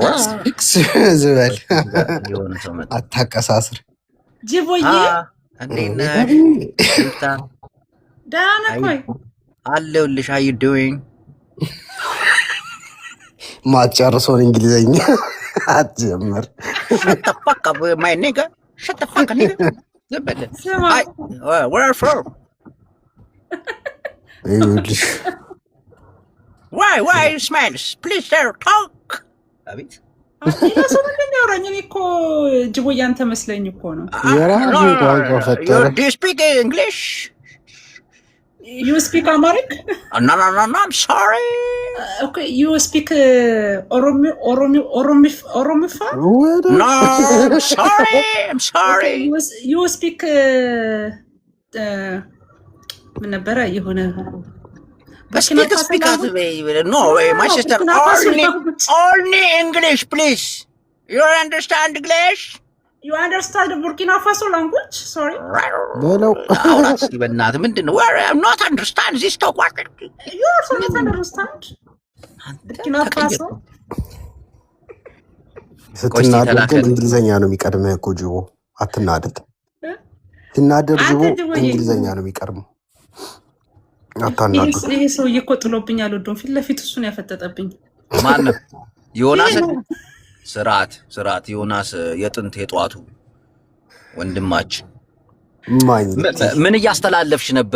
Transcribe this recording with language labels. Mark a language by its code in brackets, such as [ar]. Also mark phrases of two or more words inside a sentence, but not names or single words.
[am] ዝበል አታቀሳስር። ጅቦዬ እንዴት ነህ? ደህና ነህ? ቆይ አለሁልሽ። [en] I doing [am] ማትጨርሰውን እንግሊዘኛ አትጀምር። [en] Shut the fuck up, my nigga. Shut the fuck up, nigga. Where are you from? Why you smile? Please, sir, talk. [am] አቤት እኔ እኮ ጅቦዬ አንተ መስለኝ እኮ ነው። [en] Do you speak English? You speak Amharic? No, I'm sorry. Okay, you speak Oromifa? No, I'm sorry. Okay, you speak [am] ምን ነበረ የሆነ [en] speak no way, my sister. Only English, please. You understand English? You understand the Burkina Faso language? Sorry. No. I'm not understand this talk. You also not understand? Burkina Faso. [am] ስትናደድ ግን እንግሊዘኛ ነው የሚቀድመህ እኮ ጅቦ። አትናደድ። ሲናደድ ጅቦ እንግሊዘኛ ነው የሚቀድመው። አታናደድ። ይሄ ሰውዬ እኮ ጥሎብኛል። ወዶን ፊት ለፊት እሱን ያፈጠጠብኝ ማነው? ዮናስ። ስርዓት ዮናስ የጥንት የጧቱ ወንድማችን። ምን እያስተላለፍሽ ነበር?